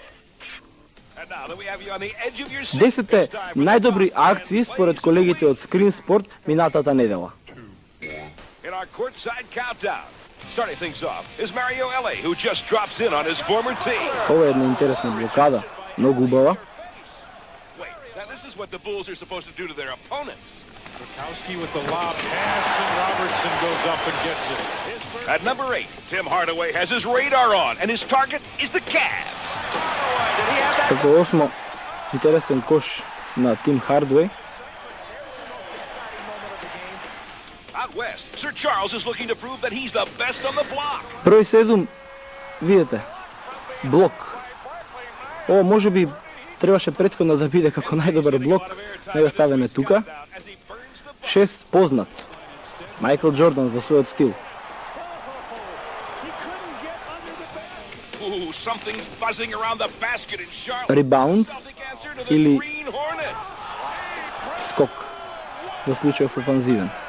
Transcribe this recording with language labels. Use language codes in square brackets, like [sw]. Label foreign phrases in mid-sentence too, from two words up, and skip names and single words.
[mk] 10 најдобри акции според колегите од Screen Sport минатата недела. Ова е една интересна блокада, многу убава. [en] At number 8, Tim Hardaway has his radar on, and his target is the Cavs. [mk] Како осмо, интересен кош на Тим Хардвеј. [en] Out west, Sir Charles is looking to prove that he's the best on the block. [mk] Број 7, видите, блок. Ово може би требаше претходно да биде како најдобар блок, не го ставеме тука. 6, познат, Майкл Џордан во својот стил. Ребаунд или скок во случајов офанзивен.